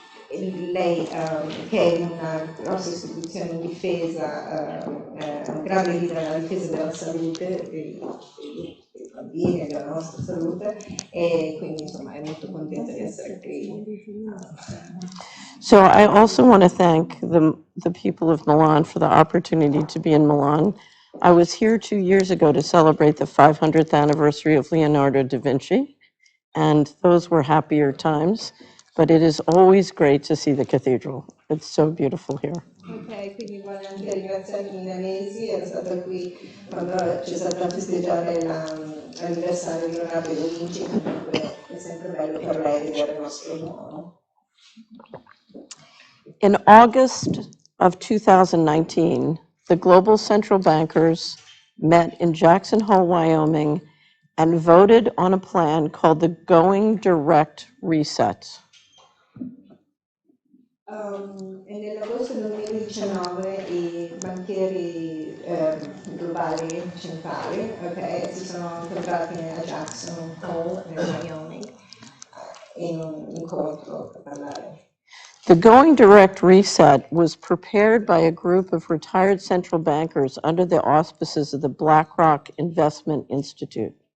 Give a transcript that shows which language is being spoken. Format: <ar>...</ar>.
<it>Lei, che è una grossa istituzione in difesa, un grande leader nella difesa della salute dei bambini e della nostra salute, e quindi insomma è molto contenta di essere qui.</it> <en>So I also want to thank the people of Milan for the opportunity to be in Milan. I was here 2 years ago to celebrate the 500th anniversary of Leonardo da Vinci, and those were happier times, but it is always great to see the cathedral. It's so beautiful here.</en> <it>Ok, quindi vuole anche ringraziare i milanesi, era stato qui quando c'è stato a festeggiare l'anniversario di Leonardo da Vinci, comunque è sempre bello per lei vedere il nostro Duomo.</it> <en>In August of 2019, the global central bankers met in Jackson Hole, Wyoming, and voted on a plan called the Going Direct Reset.</en> <it>E nell'agosto del 2019 i banchieri globali centrali si sono incontrati a Jackson Hole, nel Wyoming, in un incontro per parlare.</it> <en>The Going Direct Reset was prepared by a group of retired central bankers under the auspices of the BlackRock Investment Institute.</en>